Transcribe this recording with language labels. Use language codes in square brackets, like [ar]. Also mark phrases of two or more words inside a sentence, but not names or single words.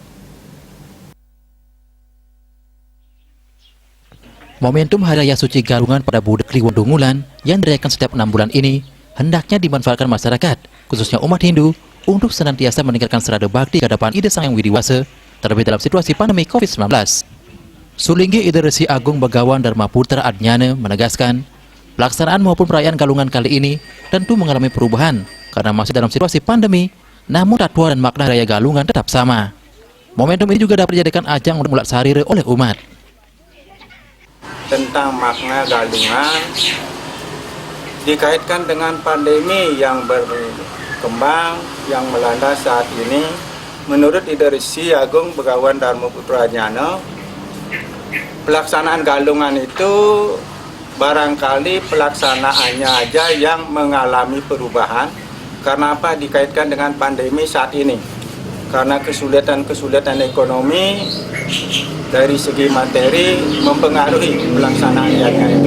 [id] Momentum Hari Raya Suci Galungan pada Budak Kliwon Dungulan yang dirayakan setiap 6 bulan ini hendaknya dimanfaatkan masyarakat, khususnya umat Hindu, untuk senantiasa meningkatkan serada bakti ke hadapan Ida Sang Hyang Widiwasa, terlebih dalam situasi pandemi COVID-19. Sulinggi Ida Resi Agung Begawan Dharma Putra Adnyana menegaskan, pelaksanaan maupun perayaan Galungan kali ini tentu mengalami perubahan karena masih dalam situasi pandemi, namun tatwa dan makna Raya Galungan tetap sama. Momentum ini juga dapat dijadikan ajang untuk [ban] mulat sarira [id] oleh umat. Tentang makna Galungan dikaitkan dengan pandemi yang berkembang yang melanda saat ini. Menurut Ida Resi Agung Begawan Dharma Putra Adnyana, pelaksanaan Galungan itu barangkali pelaksanaannya aja yang mengalami perubahan. Karena apa? Dikaitkan dengan pandemi saat ini. Karena kesulitan ekonomi dari segi materi mempengaruhi pelaksanaannya itu.